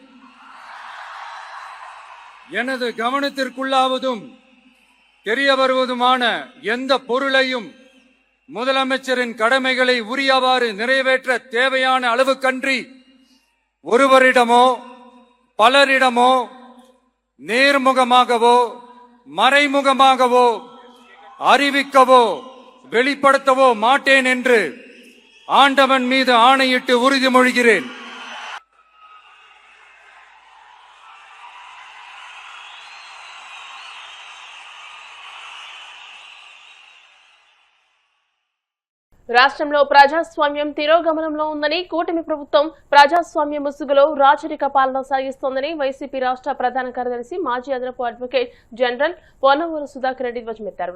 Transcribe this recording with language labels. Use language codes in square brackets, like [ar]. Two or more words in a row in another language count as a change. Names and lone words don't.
[ta] எனது கவனத்திற்குள்ளாவதும் தெரிய வருவதுமான எந்த பொருளையும் முதலமைச்சரின் கடமைகளை உரியவாறு நிறைவேற்ற தேவையான அளவுக்கன்றி ஒருவரிடமோ பலரிடமோ நேர்முகமாகவோ மறைமுகமாகவோ அறிவிக்கவோ வெளிப்படுத்தவோ மாட்டேன் என்று ஆண்டவன் மீது ஆணையிட்டு உறுதிமொழிகிறேன். [te] రాష్ట్రంలో ప్రజాస్వామ్యం తిరోగమనంలో ఉందని, కూటమి ప్రభుత్వం ప్రజాస్వామ్య ముసుగులో రాచరిక పాలన సాగిస్తోందని వైసీపీ రాష్ట్ర ప్రధాన కార్యదర్శి, మాజీ అదనపు అడ్వకేట్ జనరల్ పొన్నవూరు సుధాకర్ రెడ్డి ధ్వజమెత్తారు.